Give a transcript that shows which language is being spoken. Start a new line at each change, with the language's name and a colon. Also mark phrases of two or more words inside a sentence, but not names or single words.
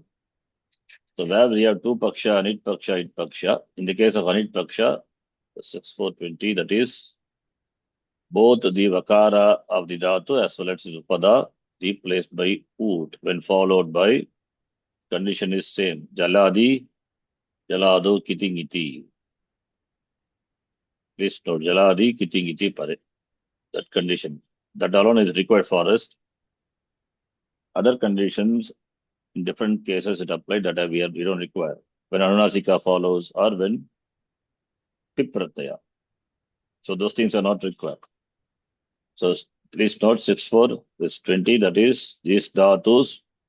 English: So where we have two paksha,
Sanskrit: anit paksha, it paksha.
English: In the case of
Sanskrit: anit paksha,
English: 6420, that is both the vakara of the dhatu as well as the upada replaced by ut when followed by condition is same.
Sanskrit: Jaladi, jalado, kitingiti.
English: Please note,
Sanskrit: jaladi, kitingiti pare.
English: That condition. That alone is required for us. Other conditions, in different cases, it applied that we don't require. When anunasika follows or when
Sanskrit: pip pratyaya.
English: So those things are not required. So please note 64, this 20, that is these dhatus.